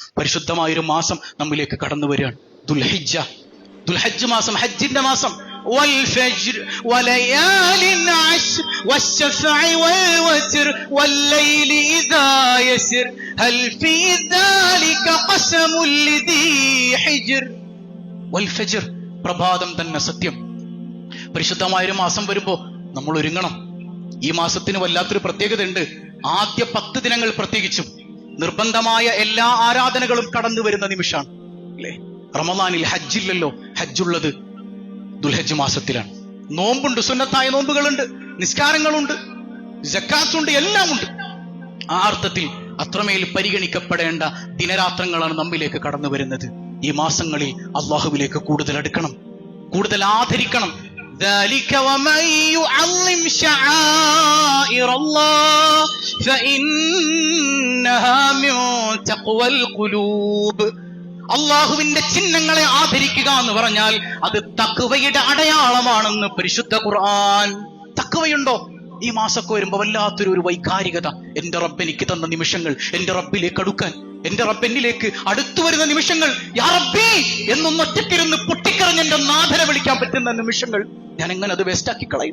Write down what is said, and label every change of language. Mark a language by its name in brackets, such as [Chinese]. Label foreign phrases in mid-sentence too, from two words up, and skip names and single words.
[Malayalam] പരിശുദ്ധമായൊരു മാസം നമ്മിലേക്ക് കടന്നു വരികയാണ്. ദുൽഹജ്ജ് മാസം, ഹജ്ജിന്റെ മാസം. [Arabic] والفجر وليال عشر والشفع والوتر والليل إذا يسر هل في ذلك قسم لذي حجر والفجر [Malayalam] പ്രഭാതം തന്നെ സത്യം. പരിശുദ്ധമായൊരു മാസം വരുമ്പോ നമ്മൾ ഒരുങ്ങണം. ഈ മാസത്തിന് വല്ലാത്തൊരു പ്രത്യേകത ഉണ്ട്. ആദ്യ 10 ദിനങ്ങൾ പ്രത്യേകിച്ചും നിർബന്ധമായ എല്ലാ ആരാധനകളും കടന്നു വരുന്ന നിമിഷമാണ് അല്ലേ? റമദാനിൽ ഹജ്ജില്ലല്ലോ. ഹജ്ജുള്ളത് ദുൽഹജ്ജ് മാസത്തിലാണ്. നോമ്പുണ്ട്, സുന്നത്തായ നോമ്പുകളുണ്ട്, നിസ്കാരങ്ങളുണ്ട്, സക്കാത്തുണ്ട്, എല്ലാം ഉണ്ട്. ആ അർത്ഥത്തിൽ അത്രമേൽ പരിഗണിക്കപ്പെടേണ്ട ദിനരാത്രങ്ങളാണ് നമ്മിലേക്ക് കടന്നു വരുന്നത്. ഈ മാസങ്ങളിൽ അള്ളാഹുവിലേക്ക് കൂടുതൽ അടുക്കണം, കൂടുതൽ ആദരിക്കണം. [Arabic] ذلك ومن يعظم شعائر الله فإنها من تقوى القلوب. [Malayalam] അള്ളാഹുവിന്റെ ചിഹ്നങ്ങളെ ആദരിക്കുക എന്ന് പറഞ്ഞാൽ അത് തഖ്വയുടെ അടയാളമാണെന്ന് പരിശുദ്ധ ഖുർആൻ. തഖ്വയുണ്ടോ? ഈ മാസമൊക്കെ വരുമ്പോ വല്ലാത്തൊരു വൈകാരികത. എന്റെ റബ്ബ് എനിക്ക് തന്ന നിമിഷങ്ങൾ, എന്റെ റബ്ബിലേക്ക് അടുക്കാൻ, എന്റെ റബ്ബ് എന്നിലേക്ക് അടുത്തു വരുന്ന നിമിഷങ്ങൾ, [Arabic] يا ربي [Malayalam] എന്നൊന്നൊറ്റക്കിരുന്ന് പൊട്ടിക്കറിഞ്ഞ് എന്റെ നാഥനെ വിളിക്കാൻ പറ്റുന്ന നിമിഷങ്ങൾ ഞാൻ എങ്ങനെ അത് വേസ്റ്റാക്കി കളയും?